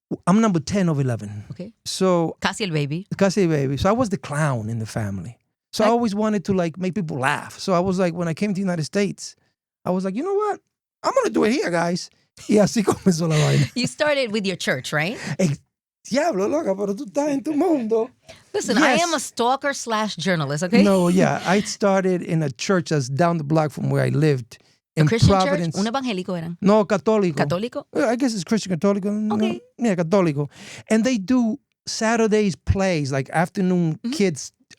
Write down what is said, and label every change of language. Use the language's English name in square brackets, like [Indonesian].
[English] I'm number 10 of 11. Okay. So [Spanish] Casi el baby. casi baby. [English] So I was the clown in the family. So I always wanted to like make people laugh. So I was like, when I came to the United States, I was like, you know what? I'm going to do it here, guys. [Spanish] Y así comenzó la vaina. [English] You started with your church, right? [Spanish] Diablo, loca, pero tú estás en tu mundo. [English] Listen, Yes. I am a stalker / journalist, okay? No, yeah. I started in a church that's down the block from where I lived. A In Christian Providence. [Spanish] church? Un evangélico eran. No, católico. ¿Católico? [English] I guess it's Christian católico. Okay. No, yeah, católico. And they do Saturdays plays, like afternoon kids